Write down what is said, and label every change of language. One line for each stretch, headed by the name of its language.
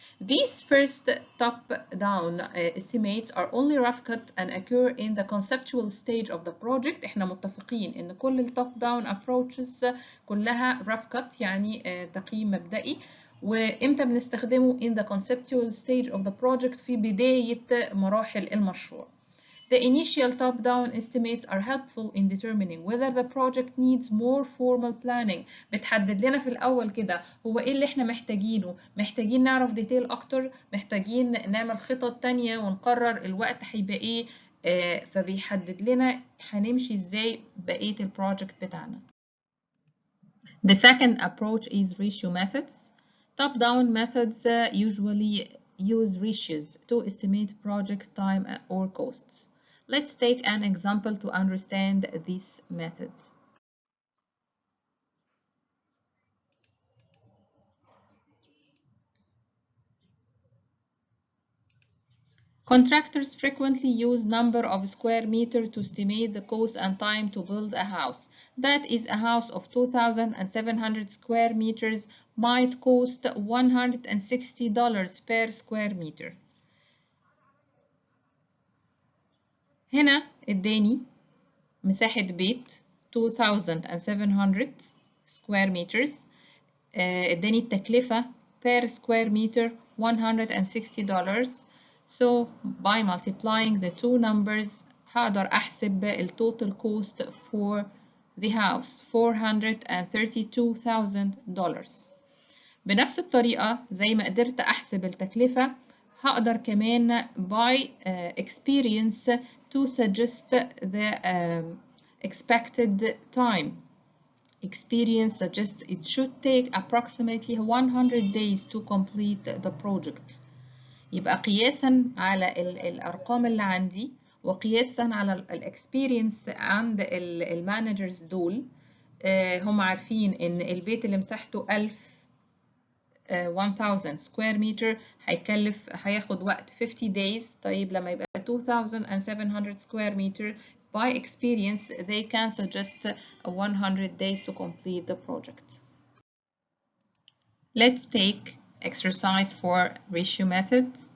English: These first top-down estimates are only rough cut and occur in the conceptual stage of the project.
Arabic: احنا متفقين ان كل ال
English: top-down approaches
Arabic: كلها
English: rough cut
Arabic: يعني تقييم مبدئي، وامتى بنستخدمه
English: in the conceptual stage of the project
Arabic: في بداية مراحل المشروع.
English: The initial top-down estimates are helpful in determining whether the project needs more formal planning.
Arabic: بتحدد لنا في الأول كده هو إيه اللي إحنا محتاجينه، محتاجين نعرف ديتيل أكتر، محتاجين نعمل خطط تانية ونقرر الوقت هيبقى إيه، فبيحدد لنا هنمشي إزاي بقية البروجكت بتاعنا.
English: The second approach is ratio methods. Top-down methods usually use ratios to estimate project time or costs. Let's take an example to understand this method. Contractors frequently use number of square meters to estimate the cost and time to build a house. That is, a house of 2,700 square meters might cost $160 per square meter.
Arabic: هنا اداني مساحة بيت 2700
English: square meters،
Arabic: اداني التكلفة
English: per square meter
Arabic: $160.
English: So by multiplying the two numbers
Arabic: هقدر أحسب ال
English: total cost for the house $432,000.
Arabic: بنفس الطريقة زي ما قدرت أحسب التكلفة هقدر كمان
English: by experience to suggest the expected time. Experience suggests it should take approximately 100 days to complete the project.
Arabic: يبقى قياسا على الأرقام اللي عندي وقياسا على الاكسبيرينس عند المانجرز دول، هم عارفين إن البيت اللي مساحته 1000
English: square meter
Arabic: هياخد وقت
English: 50 days.
Arabic: طيب لما يبقى
English: 2700 square meter by experience they can suggest 100 days to complete the project. Let's take exercise for ratio method.